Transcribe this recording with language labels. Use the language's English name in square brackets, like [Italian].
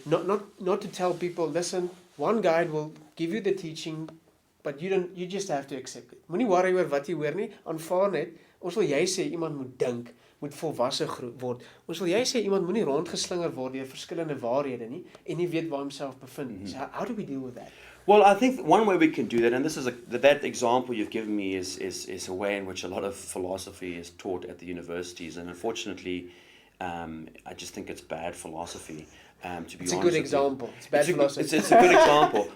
[English] Not to tell people, listen, one guide will give you the teaching, but you just have to accept it. [Afrikaans] Moenie worry oor wat jy hoor nie, aanvaar net. Ons wil jy sê iemand moet dink, moet volwasse word. Ons wil jy sê iemand moenie rondgeslinger word deur verskillende waarhede nie en nie weet waar homself bevind nie. [English] So how do we deal with that? Well, I think one way we can do that, and this is that example you've given me is a way in which a lot of philosophy is taught at the universities, and unfortunately, I just think it's bad philosophy. To be honest, it's a good example. It's bad philosophy. It's a good example.